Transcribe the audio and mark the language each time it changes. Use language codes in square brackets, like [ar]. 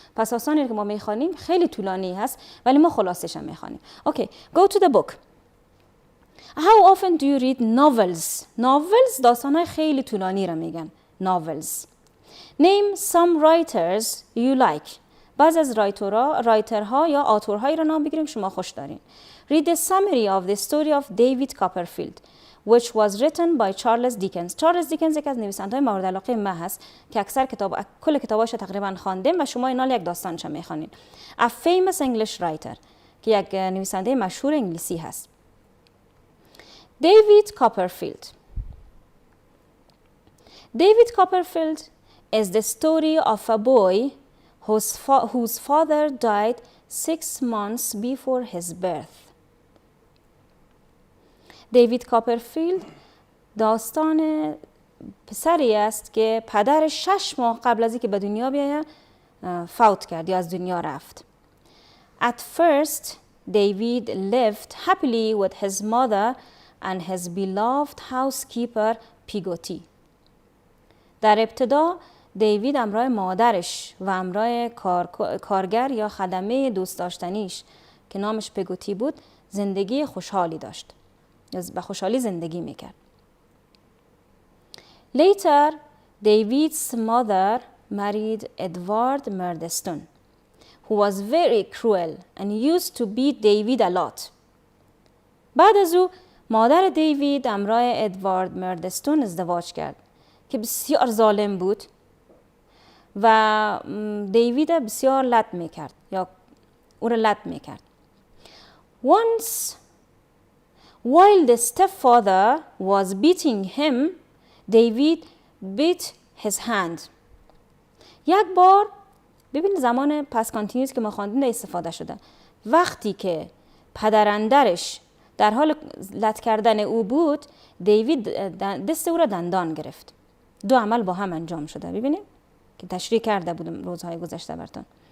[fa] پس داستانی که ما میخوانیم خیلی طولانی هست ولی ما خلاصش هم میخوانیم. [en] Okay, go to the book. How often do you read novels? Novels [fa] داستان‌های خیلی طولانی رو میگن. [en] Novels. Name some writers you like. [fa] بعض از رایترها یا آتورهایی را نام بگیریم شما خوش دارین. [en] Read the summary of the story of David Copperfield, which was written by Charles Dickens. [fa] چارلز دیکنز یک از نویسنده‌های مورد علاقه من هست که اکثر کل کتاباش تقریبا خواندیم و شما اینا یک داستانش میخوانید. [en] A famous English writer [fa] که یک نویسنده مشهور انگلیسی هست. [en] David Copperfield. David Copperfield is the story of a boy whose father died 6 months before his birth. [fa] دیوید کاپرفیلد داستان پسری است که پدرش 6 ماه قبل از اینکه به دنیا بیاید فوت کرد یا از دنیا رفت. [en] At first, David lived happily with his mother and his beloved housekeeper Pigotty. [fa] در ابتدا دیوید همراه مادرش و همراه کارگر یا خدمه دوست داشتنیش که نامش پگوتی بود زندگی خوشحالی داشت. به خوشحالی زندگی میکرد. [en] Later, David's mother married Edward Murdstone, who was very cruel and used to beat David a lot. [fa] بعد از او مادر دیوید همراه ادوارد مردستون ازدواج کرد که بسیار ظالم بود و دیوید بسیار لط میکرد یا او را لط میکرد. [en] Once, while the stepfather was beating him, David beat his hand. [fa] یک بار ببین زمان پس کانتینیوس که ما خواندیم استفاده شده. وقتی که پدراندرش در حال لط کردن او بود، دیوید دست او را دندان گرفت. دو عمل با هم انجام شده. ببینید که تشریح کرده بودم روزهای گذشته براتون.